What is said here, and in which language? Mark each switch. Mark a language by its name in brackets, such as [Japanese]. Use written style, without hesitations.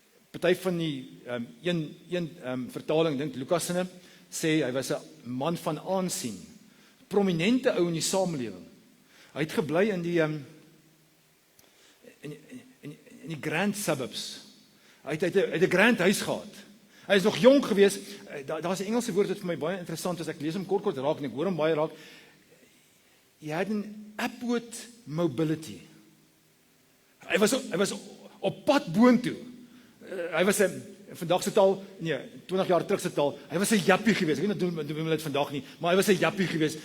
[Afrikaans] Party van die een vertaling dink Lukas sinne sê hy was 'n man van aansien, prominente ou in die samelewing. Hy het gebly in die in die [English] grand suburbs. [Afrikaans] Hy het 'n grand huis gehad. Hy is nog jonk gewees. Daar's 'n Engelse woord wat vir my baie interessant is. Ek lees hom kort raak en ek hoor hom baie raak. [English] He had an upward mobility. [Afrikaans] Hy was op pad boontoe. Hy was 'n vandag se taal, 20 jaar terug se taal. Hy was 'n jappie gewees. Ek weet nie doen hulle dit vandag nie, maar hy was 'n jappie gewees.